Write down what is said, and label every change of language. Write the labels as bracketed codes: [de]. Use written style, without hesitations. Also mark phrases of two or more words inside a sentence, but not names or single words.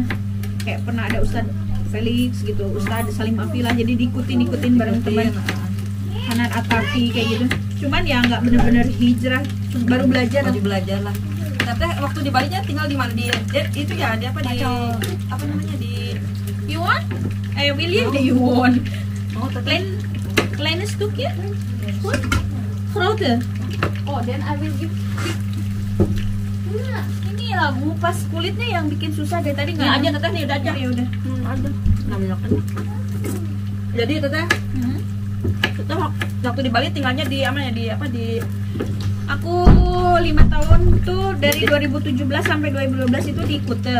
[id] Kayak pernah ada Ustadz Felix gitu, Ustadz Salim Afila, jadi diikutin bareng teman. Hanan Atati kayak gitu. Cuman ya nggak bener-bener hijrah, baru belajar. Baru belajar lah. Teteh waktu di Bali nya tinggal di mana? Di itu ya, di apa namanya di Yuan? William de Yuan. Oh, Teteh. [nl] Kleine stukje? Goed? Grote? [en] Oh, then I will give. [id] Nah, ini ya ngupas kulitnya yang bikin susah dari tadi nggak aja Teteh nih, udah aja. Ya udah. Ada. Namanya kan. Jadi Teteh, Teteh waktu di Bali tinggalnya di Aku 5 tahun tuh dari 2017 sampai 2012 itu di Kuta.